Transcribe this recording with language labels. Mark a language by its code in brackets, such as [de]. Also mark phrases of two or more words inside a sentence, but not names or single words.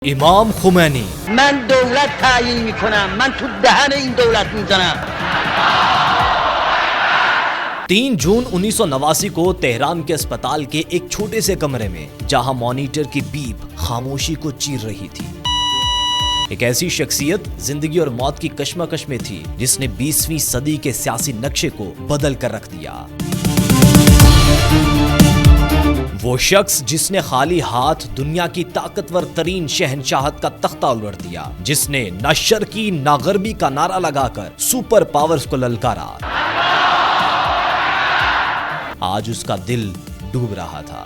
[ur] امام خمینی [fa] من دولت تعیین میکنم، من تو دهن این دولت میزنم. [ur] 3 جون 1989 کو تہران کے اسپتال کے ایک چھوٹے سے کمرے میں جہاں مانیٹر کی بیپ خاموشی کو چیر رہی تھی، ایک ایسی شخصیت زندگی اور موت کی کشمکش میں تھی جس نے 20ویں صدی کے سیاسی نقشے کو بدل کر رکھ دیا۔ وہ شخص جس نے خالی ہاتھ دنیا کی طاقتور ترین شہنشاہت کا تختہ الٹ دیا، جس نے [fa] نہ شرقی نہ غربی [ur] کا نعرہ لگا کر سپر پاورز کو للکارا، آج اس کا دل ڈوب رہا تھا۔